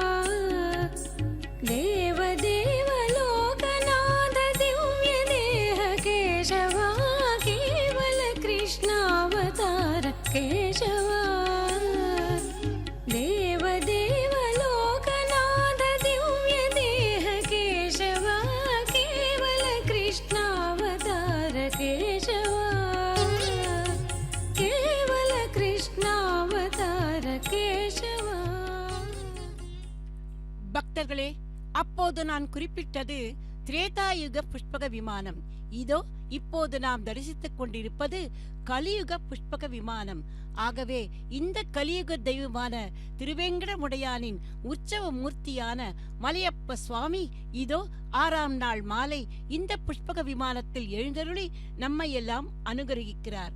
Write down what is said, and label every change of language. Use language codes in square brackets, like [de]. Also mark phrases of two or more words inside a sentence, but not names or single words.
[sa] देव देव लोकनाथ दिव्य देह केशवा केवल कृष्णावतार केशवा देव देव लोकनाथ दिव्य देह केशवा केवल कृष्णावतार केशवा केवल कृष्णावतार केशवा [ta] பக்தர்களே, அப்போது நான் குறிப்பிட்டது திரேதாயுக புஷ்பக விமானம். இதோ இப்போது நாம் தரிசித்துக் கொண்டிருப்பது கலியுக புஷ்பக விமானம். ஆகவே இந்த கலியுக தெய்வமான திருவேங்கடமுடையானின் உற்சவ மூர்த்தியான மலையப்ப சுவாமி இதோ 6ஆம் நாள் மாலை இந்த புஷ்பக விமானத்தில் எழுந்தருளி நம்மை எல்லாம் அனுகிரகிக்கிறார்.